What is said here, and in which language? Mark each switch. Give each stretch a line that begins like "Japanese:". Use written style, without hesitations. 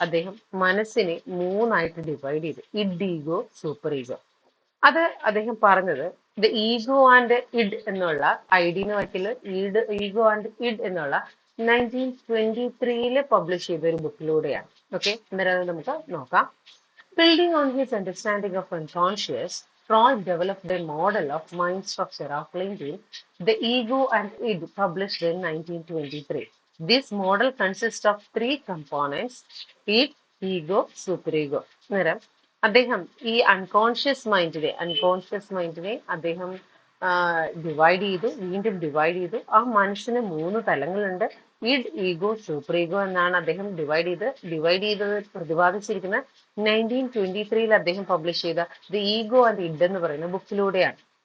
Malayalam: അദ്ദേഹം മനസ്സിനെ 3ആയിട്ട് ഡിവൈഡ് ചെയ്തു, ഇഡ്, ഈഗോ, സൂപ്പർ ഈഗോ. അത് അദ്ദേഹം പറഞ്ഞത് ദ ഈഗോ ആൻഡ് ഇഡ് എന്നുള്ള ഐഡിന് വയ്ക്കല് ഈഗോ ആൻഡ് ഇഡ് എന്നുള്ള 1923 പബ്ലിഷ് ചെയ്ത ഒരു ബുക്കിലൂടെയാണ്. ഓക്കെ, അന്നേരം നമുക്ക് നോക്കാം.
English: Building on his understanding of unconscious, Freud developed a model of mind structure outlining the ego and id, published in 1923. This model consists of 3 components: id, ego, superego.
Malayalam: അന്നേരം അദ്ദേഹം ഈ unconscious മൈൻഡിനെ അദ്ദേഹം divide ചെയ്തു, വീണ്ടും divide ചെയ്തു. ആ മനസ്സിന് 3 തലങ്ങളുണ്ട്. Id, ego, super ego എന്നാണ് അദ്ദേഹം ഡിവൈഡ് ചെയ്തത് പ്രതിപാദിച്ചിരിക്കുന്ന 1923 അദ്ദേഹം പബ്ലിഷ് ചെയ്ത ദ ഈഗോ ആൻഡ് ഇഡ് എന്ന് പറയുന്ന ബുക്കിലൂടെയാണ്.